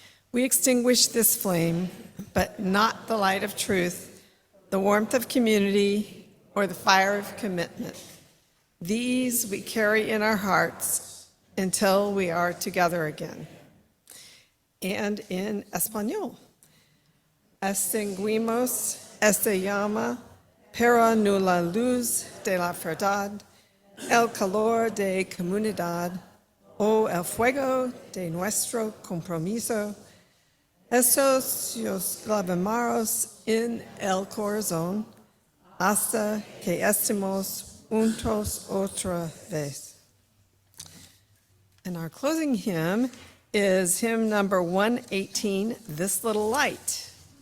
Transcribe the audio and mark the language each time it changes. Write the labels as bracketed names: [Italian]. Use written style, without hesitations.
[English] We extinguish this flame, but not the light of truth, the warmth of community, or the fire of commitment. These we carry in our hearts until we are together again. And in Español, [Spanish] extinguimos esta llama para no la luz de la verdad, el calor de comunidad, o el fuego de nuestro compromiso. Estos los lavamos en el corazón hasta que estemos juntos otra vez. [English] And our closing hymn is hymn number 118, This Little Light.